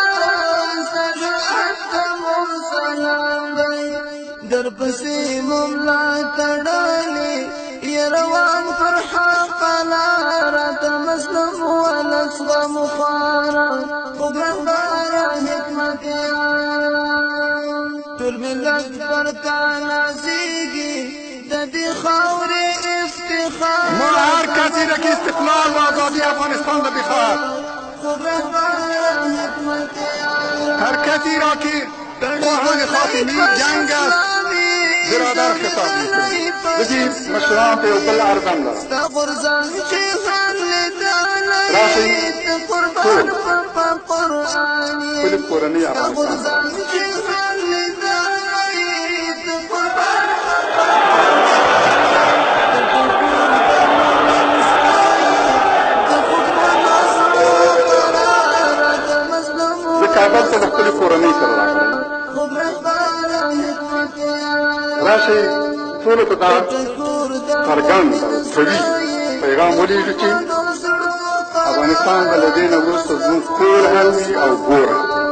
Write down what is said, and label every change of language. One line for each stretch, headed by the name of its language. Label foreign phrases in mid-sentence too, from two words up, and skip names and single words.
Pashto: ستا جرأت ته مو سلام دی درپسې مو ملا تړلې یا روان پر حق لاره ته مظلوم ولس غم خواره خوږ رهبره حکمت یاره ټول ملت پر تا نازیږي د دې خاورې افتخار
Persian: ما هر کسی را که استقلال و آزادی افغانستان را بخواهد
Pashto: خوږ رهبره حکمت یاره
Persian: هر کسی را که خواهان خاتمی جنگ است برادر خطاب میکنیم بگیم
Pashto: مشران ته یو بل ارزم لرم ستا غورځنګ چې هر لیدلی راشئ ته قربان په قرآن یې خپلې کورنۍ ستا افغانستان غورځنګ چې هر لیدلی ته قربان زه کابل ته د خپلې کورنۍ سره راغلی راشئ ټولو ته دا څرګند او قوي پیغام ولېږو چې افغانستان به له دې نه وروسته زموږ کور هم وي او ګور هم